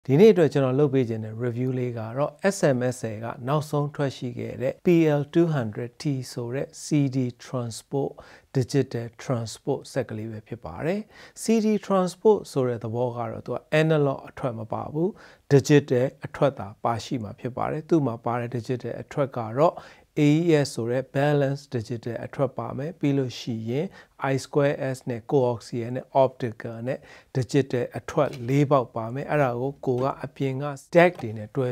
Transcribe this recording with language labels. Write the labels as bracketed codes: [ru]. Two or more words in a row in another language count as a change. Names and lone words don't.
[my] ဒီနေ့အတွက်ကျွန်တော်လုပ်ပေးခြင်းတဲ့ review လေးကတော့ SMSA ကနောက်ဆုံးထွက်ရှိခဲ့တဲ့ PL200T ဆိုတဲ့ [en] CD transport digital transport [my] စက်ကလေးပဲဖြစ်ပါတယ် [en] CD transport [my] ဆိုတဲ့သဘောကတော့သူက analog အထွက်မပါဘူး digital အထွက်သာပါရှိမှာဖြစ်ပါတယ်သူ့မှာပါတဲ့ digital အထွက်ကတော့AES ဆိုတဲ့ balance digital အထွက်ပါမယ်ပြီးလို့ရှိရင် I2S နဲ့ coaxial နဲ့ optical နဲ့ digital အထွက်၄ပေါက်ပါမယ်အဲ့ဒါကိုကိုကအပြင်က DAC တွေနဲ့တွဲ